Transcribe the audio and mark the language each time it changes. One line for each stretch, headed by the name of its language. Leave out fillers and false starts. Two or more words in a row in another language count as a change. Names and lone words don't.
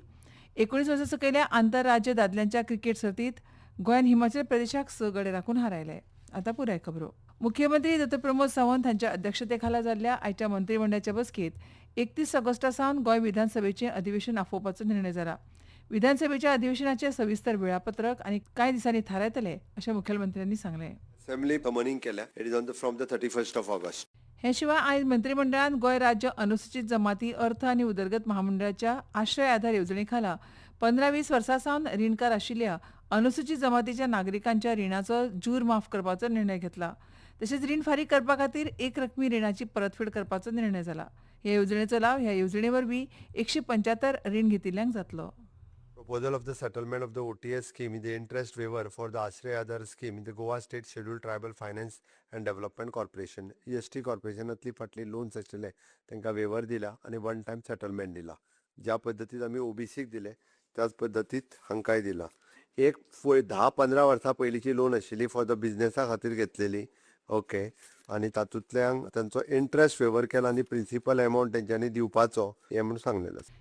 Konkani: 19 वर्सां सकयल्या आंतरराज्य दादल्यांच्या क्रिकेट सर्तींत गोंयान हिमाचल प्रदेशाक 6 गडे राखून हारयले. आतां पुराय खबरो. मुख्यमंत्री डॉ. प्रमोद सावंत हांच्या अध्यक्षतेखाला जाल्ल्या आयच्या मंत्रिमंडळाच्या बसकेंत 31 ऑगस्टा सावन गोंय विधानसभेचें अधिवेशन आफोवपाचो निर्णय जाला. विधानसभेच्या अधिवेशनाचें सविस्तर वेळापत्रक आनी कांय दिसांनी थारायतले अशें मुखेलमंत्र्यांनी सांगलें.
English: Assembly summoning केल्या. It is from the 31st of August.
Konkani: हे शिवाय आयज मंत्रिमंडळान गोंय राज्य अनुसूचित जमाती अर्थ आनी उदरगत महामंडळाच्या आश्रय आधार येवजणे खाला 15-20 वर्सां सावन रीणकार आशिल्ल्या अनुसूचित जमातीच्या नागरिकांच्या रिणाचो जूर माफ करपाचो निर्णय घेतला. तशेंच रीण फारीक करपा खातीर एक रकमी रिणाची परतफेड करपाचो निर्णय जाला. ह्या येवजणेचो लाव ह्या येवजणे वरवीं 175 रीण घेतिल्ल्यांक जातलो.
English: Proposal of the settlement of the OTS scheme in the interest waiver for the Ashray Aadhar scheme in the Goa State Scheduled Tribal Finance and Development Corporation.
Konkani: EST Corporationatली फाटली लोन्स आशिल्ले तांकां वेवर दिला आनी
English: one time settlement
Konkani: दिला. ज्या पद्दतीत आमी ओबीसीक दिले त्याच पद्दतीत हांकांय दिला. एक 10-15 वर्सां पयलींची लोन आशिल्ली फॉर द बिझनेसा खातीर घेतलेली. ओके आनी तातूंतल्यान तांचो इंट्रस्ट फेवर केला आनी
English: principal amount
Konkani: तेंच्यांनी दिवपाचो हें म्हणून सांगलेलें आसा.